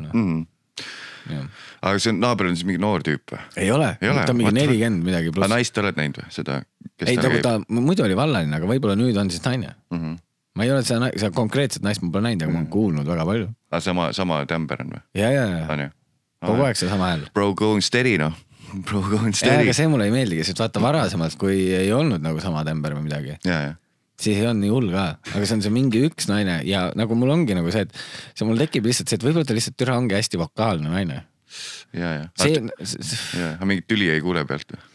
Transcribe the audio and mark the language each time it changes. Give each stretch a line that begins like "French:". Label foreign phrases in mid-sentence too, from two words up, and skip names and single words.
Estonian: Aga see naaber on siis mingi noor tüüp või? Ei ole. Ta on mingi 40 midagi pluss. Aga naist oled näinud või? Seda, ei, ta muidu oli vallaline, aga võib-olla nüüd on siis naine. Ma ei ole seda konkreetset naist ma pole näinud, aga ma olen kuulnud väga palju. Aga sama tämber on või? Ja. Kogu aeg see sama hääl.
English: Bro going steady, Bro going steady.
Estonian: Aga see mulle ei meeldigi, sest vaata varasemalt, kui ei olnud nagu sama tämber või midagi. Siis ei olnud nii hull ka. Aga see on see mingi üks naine ja nagu mul ongi nagu see, et see mul tekib lihtsalt see, et võib-olla ta lihtsalt türa ongi hästi vokaalne naine. Aga mingit tüli ei kuule pealt või?